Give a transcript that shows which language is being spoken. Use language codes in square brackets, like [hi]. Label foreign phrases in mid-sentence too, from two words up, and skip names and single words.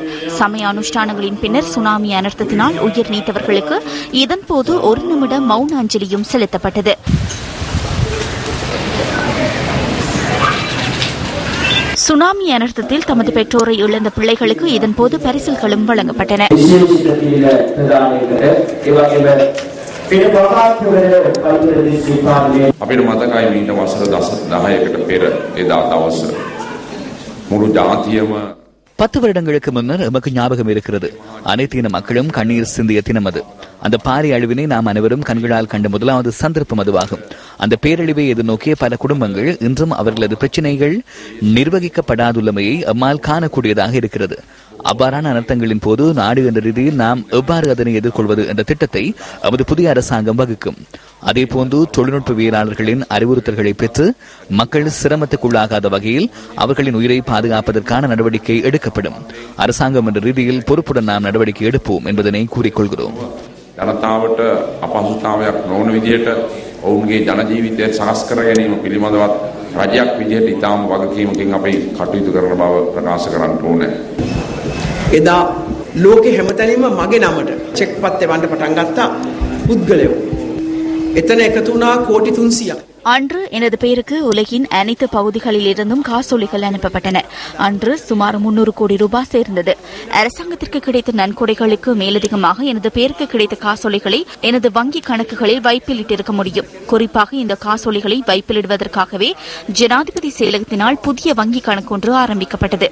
[ta] சமய அனுஷ்டானங்களின் பின்னர் சுனாமி அனர்த்தத்தினால் உயிர் நீத்தவர்களுக்கு இதன்போது 1 நிமிட மௌன அஞ்சலியும் செலுத்தப்பட்டது. சுனாமி அனர்த்தத்தில் தமது பெற்றோரை இழந்த பிள்ளைகளுக்கு இதன்போது பரிசில்களும் வழங்கப்பட்டன. [si] අපිට මතකයි මීට වසර 10කට පෙර එදා දවස මුළු ජාතියම [ta] 10 வருடங்களுக்கு முன்னர் எமக்கு ஞாபகம் இருக்கிறது. அனைத்து இன மக்களும் கண்ணீர் சிந்திய தினம் அது. அந்த பாறை அழிவினை நாம் அனைவரும் கண்களால் கண்ட முதலாவது சந்தர்ப்பம் அதுவாகும். அந்த பேரழிவை எதிர்நோக்கிய பல குடும்பங்கள் இன்றும் அவர்களது பிரச்சினைகள் நிர்வகிக்கப்படாதுள்ளமையை அம்மால் காணக்கூடியதாக இருக்கிறது. அவ்வாறான அனர்த்தங்களின் போது நாடு என்ற ரீதியில் நாம் எவ்வாறு அதனை எதிர்கொள்வது என்ற திட்டத்தை நமது புதிய அரசாங்கம் வகுக்கும். அதேபோன்று தொழில்நுட்பவியலாளர்களின் அறிவுறுத்தல்களை பெற்று மக்கள் சிரமத்துக்குள்ளாகாத வகையில் அவர்களின் உயிரை பாதுகாப்பதற்கான நடவடிக்கை எடுக்கப்படும். அரசாங்கம் என்ற ரீதியில் பொறுப்புடன் நாம் நடவடிக்கை எடுப்போம் என்பதனை கூறிக்கொள்கிறோம். [si] ජනතාවට අපහසුතාවයක් නොවන විදිහට ඔවුන්ගේ ජන ජීවිතය සකස් කර ගැනීම පිළිබඳවත් රජයක් විදිහට ඉතාම වගකීමකින් අපි කටයුතු කරන බව ප්‍රකාශ කරන්න ඕනේ. එදා ලෝකෙ හැමතැනම මගේ නමට චෙක් පත් එවන්න පටන් ගත්තා පුද්ගලයෝ. එතන එකතු වුණා කෝටි 300ක්. [ta] அன்று எனது பெயருக்கு உலகின் அனைத்து பகுதிகளில் இருந்தும் காசோலைகள் அனுப்பப்பட்டன. அன்று சுமார் 300 கோடி ரூபாய் சேர்ந்தது. அரசாங்கத்திற்கு கிடைத்த நன்கொடைகளுக்கு மேலதிகமாக எனது பெயருக்கு கிடைத்த காசோலைகளை எனது வங்கி கணக்குகளில் வைப்பிலிட்டிருக்க முடியும். குறிப்பாக இந்த காசோலைகளை வைப்பிலிடுவதற்காகவே ஜனாதிபதி செயலகத்தினால் புதிய வங்கி கணக்கு ஒன்று ஆரம்பிக்கப்பட்டது.